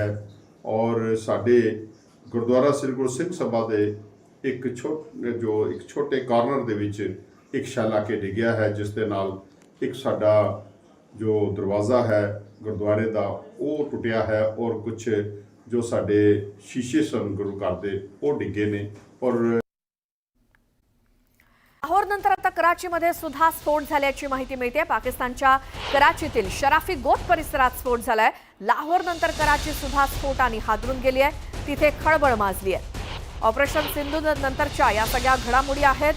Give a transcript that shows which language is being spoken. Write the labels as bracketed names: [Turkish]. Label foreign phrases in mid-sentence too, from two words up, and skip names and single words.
[Punjabi] ਔਰ ਸਾਡੇ ਗੁਰਦੁਆਰਾ ਸ੍ਰੀ ਗੁਰੂ ਸਿੰਘ ਸਭਾ ਦੇ ਇੱਕ ਛੋਟੇ ਕਾਰਨਰ ਦੇ ਵਿੱਚ ਇੱਕ ਸ਼ੈਲ ਆ ਕੇ ਡਿੱਗਿਆ ਹੈ, ਜਿਸ ਦੇ ਨਾਲ ਇੱਕ ਸਾਡਾ ਜੋ ਦਰਵਾਜ਼ਾ ਹੈ ਗੁਰਦੁਆਰੇ ਦਾ ਉਹ ਟੁੱਟਿਆ ਹੈ, ਔਰ ਕੁਝ ਜੋ ਸਾਡੇ ਸ਼ੀਸ਼ੇ ਸਨ ਗੁਰੂ ਘਰ ਦੇ ਉਹ ਡਿੱਗੇ ਨੇ। ਔਰ [Marathi] लाहोरनंतर आता कराचीमध्ये सुद्धा स्फोट झाल्याची माहिती मिळते। पाकिस्तानच्या कराचीतील शराफी गोत परिसरात स्फोट झालाय। लाहोरनंतर कराची सुद्धा स्फोटाने हादरून गेली आहे, तिथे खळबळ माजली आहे। ऑपरेशन सिंधू नंतरच्या या सगळ्या घडामोडी आहेत।